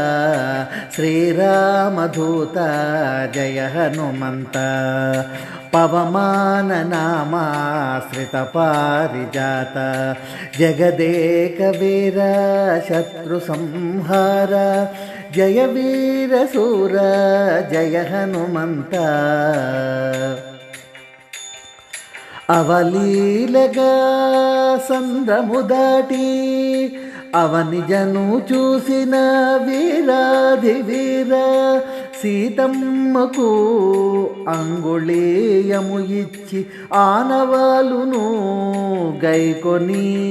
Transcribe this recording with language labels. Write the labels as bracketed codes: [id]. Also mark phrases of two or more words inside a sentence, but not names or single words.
[sa] ಶ್ರೀರಾಮದೂತ ಜಯ ಹನುಮಂತ ಪವಮಾನ ನಾಮಾಶ್ರಿತ ಪಾರಿಜಾತ ಜಗದೇಕ ವೀರ ಶತ್ರು ಸಂಹಾರ ಜಯ ವೀರ ಸೂರ ಜಯ ಹನುಮಂತ [te] అవలీలగా సంద్రము దాటి అవనిజను చూసిన వీరాధి వీర సీతమ్మకు అంగుళీయము ఇచ్చి ఆనవాలును గైకొని